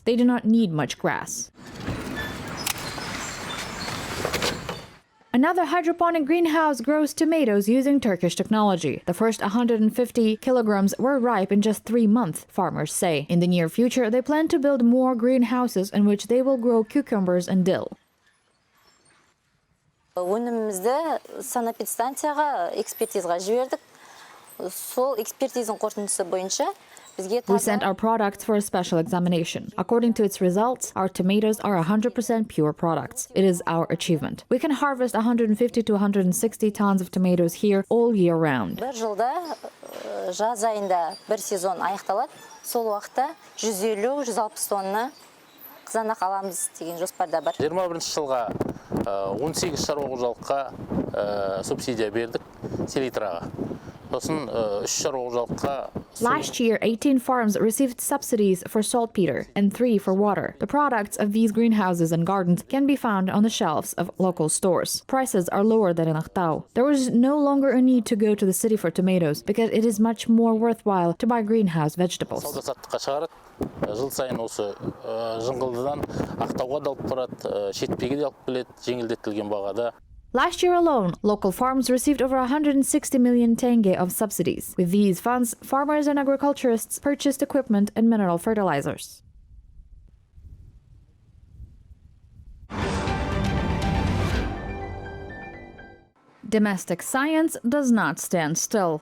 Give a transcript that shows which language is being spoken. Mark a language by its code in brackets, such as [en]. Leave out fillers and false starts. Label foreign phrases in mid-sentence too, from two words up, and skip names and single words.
[en] They do not need much grass. Another hydroponic greenhouse grows tomatoes using Turkish technology. The first 150 kilograms were ripe in just 3 months, farmers say. In the near future, they plan to build more greenhouses in which they will grow cucumbers and dill. [kk] Өнімімізді санэпидстанцияға экспертизаға жібердік. Сол экспертизаның қорытындысы бойынша [en] we sent our products for a special examination. According to its results, our tomatoes are 100% pure products. It is our achievement. We can harvest 150 to 160 tons of tomatoes here all year round. [kk] Бір жылда жаз айында бір сезон аяқталады. Сол уақытта 150-160 тонна қызанақ аламыз деген жоспарда бар. 21 жылға 18 шаруа қожалыққа субсидия бердік селитраға. [en] Last year, 18 farms received subsidies for saltpeter and 3 for water. The products of these greenhouses and gardens can be found on the shelves of local stores. Prices are lower than in Aktau. There was no longer a need to go to the city for tomatoes because it is much more worthwhile to buy greenhouse vegetables. [kk] Жыл сайын осы жыңғылдыдан Ақтауға да алып барады, шетпеге де алып келеді, жеңілдетілген бағада. [en] Last year alone, local farms received over 160 million tenge of subsidies. With these funds, farmers and agriculturists purchased equipment and mineral fertilizers. Domestic science does not stand still.